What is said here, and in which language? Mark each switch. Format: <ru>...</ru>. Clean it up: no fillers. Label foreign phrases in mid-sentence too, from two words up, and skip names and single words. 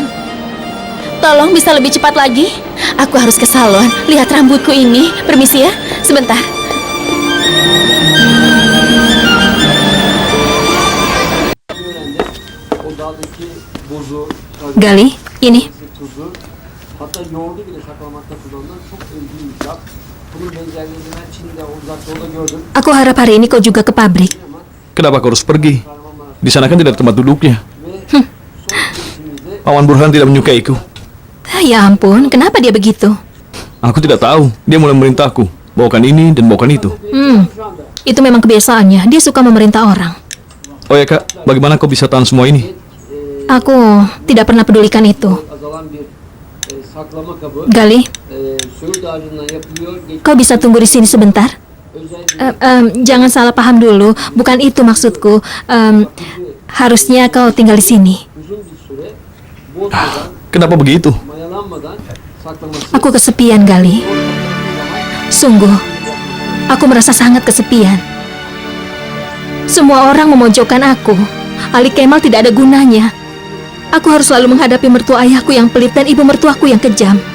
<id>Tolong bisa lebih cepat lagi. Aku harus ke salon. Lihat rambutku ini. Permisi ya, sebentar. Gali, ini.</id> <tr>Hatta yoğurdu bile saklamakta kullanılan çok ilginç bir tat. Bunun benzerlerini ben Çin'de uzak doğuda gördüm.</tr> <id>Aku harap hari ini kau juga ke pabrik. Kenapa kau harus pergi? Di sana kan tidak ada tempat duduknya. Paman Burhan tidak menyukaiku. Ya ampun, kenapa dia begitu? Aku tidak tahu. Dia mulai memerintahku. Bawakan ini dan bawakan itu. Itu memang kebiasaannya. Dia suka memerintah orang. Oh ya Kak, bagaimana kau bisa tahan semua ini? Aku tidak pernah pedulikan itu.</id> <tr>azalan bir saklama kabı Gali, söğüt ağacından yapılıyor.</tr> <id>kau bisa tunggu di sini sebentar? Jangan salah paham dulu. Bukan itu maksudku. Harusnya kau tinggal di sini.</id> <tr>Uzun bir süre bozmadan,</tr> <id>Kenapa begitu?</id> <tr>mayalanmadan saklaması</tr> <id>Aku kesepian, Gali. Sungguh, aku merasa sangat kesepian. Semua orang memojokkan aku. Ali Kemal tidak ada gunanya. Aku harus selalu menghadapi mertua ayahku yang pelit dan ibu mertuaku yang kejam.</id>